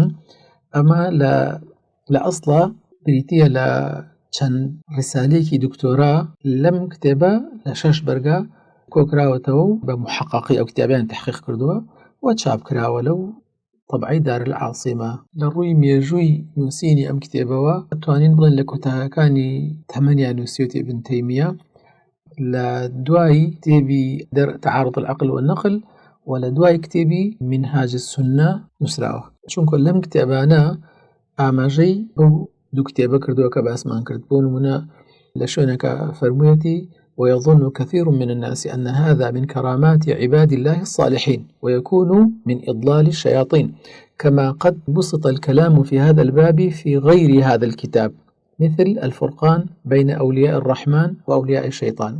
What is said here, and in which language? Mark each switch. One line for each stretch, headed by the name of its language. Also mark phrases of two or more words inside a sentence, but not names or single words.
Central Kurdish: ئەمە لە ئەسڵە بریتیە لە چەند ڕسالەیەکی دکتۆرا لەم کتێبە لە 6 بەرگە کۆکراوەتەوە و بە محەققی ئەو کتێبیان تحقیق کردووە و چاپکراوە لەو طەبعەی دارولعاسیمە. لە ڕووی مێژووی نووسینی ئەم کتێبەوە ئەتوانین بڵێن لە کۆتاییەکانی تەمەنیان نووسیوەتی ئیبن تەیمیە، لە دوای کتێبی تعارض العقل والنقل و لە دوای کتێبی منهاج السنة نووسراوە، چونکە لەم کتێبانە ئاماژەی بەو 2 کتێبە کردووە کە باسمان کرد. بۆ نمونە لە شوێنەکە فەرموویەتی
Arabic: ويظن كثير من الناس أن هذا من كرامات عباد الله الصالحين ويكون من إضلال الشياطين، كما قد بسط الكلام في هذا الباب في غير هذا الكتاب مثل الفرقان بين أولياء الرحمن وأولياء الشيطان.